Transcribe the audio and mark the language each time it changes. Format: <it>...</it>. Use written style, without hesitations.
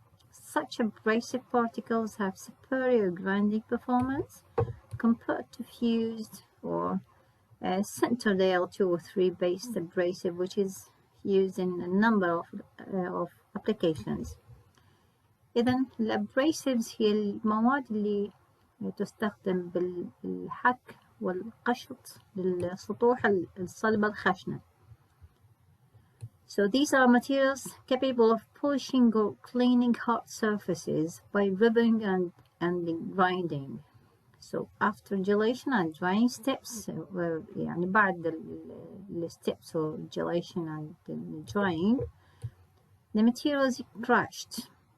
<en>Such abrasive particles have superior grinding performance compared to fused or sintered Al2O3 based abrasive, which is used in a number of applications.</en> <ar>إذن الأبريسيفز هي المواد اللي تستخدم بالحك والقشط للسطوح الصلبة الخشنة.</ar> <en>So these are materials capable of polishing or cleaning hot surfaces by rubbing and grinding. So after gelation and drying steps,</en> <ar>يعني بعد ال</ar> <en>steps or gelation and drying, the material is crushed.</en>